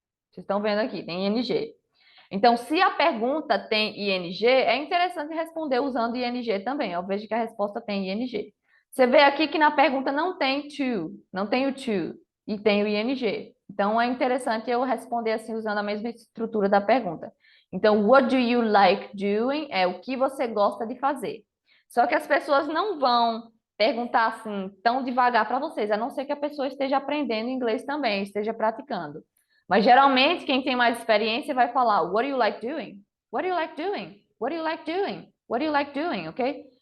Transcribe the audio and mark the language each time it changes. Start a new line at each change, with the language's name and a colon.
Portuguese: Vocês estão vendo aqui, tem ing. Então, se a pergunta tem ing, é interessante responder usando ing também. Eu vejo que a resposta tem ing. Você vê aqui que na pergunta não tem to, não tem o to, e tem o ing. Então, é interessante eu responder assim, usando a mesma estrutura da pergunta. Então,
English: what do you like doing?
Portuguese: É o que você gosta de fazer. Só que as pessoas não vão perguntar assim tão devagar para vocês, a não ser que a pessoa esteja aprendendo inglês também, esteja praticando. Mas geralmente quem tem mais experiência vai falar
English: What do you like doing? What do you like doing? What do you like doing? What do you like doing? Ok?